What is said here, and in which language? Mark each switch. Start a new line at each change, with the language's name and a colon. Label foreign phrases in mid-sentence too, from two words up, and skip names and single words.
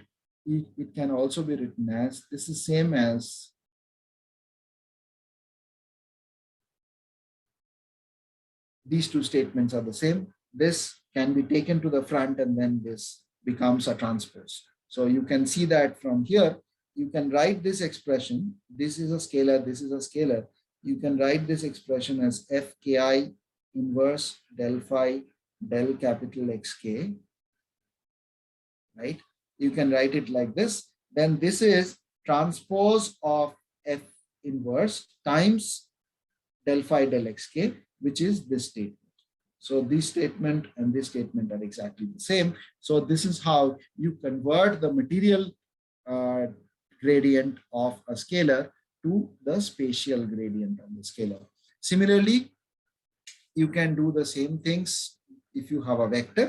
English: It can also be written as, this is same as these two statements are the same. This can be taken to the front and then this becomes a transpose. So you can see that from here, you can write this expression. This is a scalar, this is a scalar. You can write this expression as fki inverse del phi del capital Xk, right? You can write it like this. Then this is transpose of f inverse times del phi del xk, which is this statement. So this statement and this statement are exactly the same. So this is how you convert the material gradient of a scalar to the spatial gradient of the scalar. Similarly, you can do the same things if you have a vector.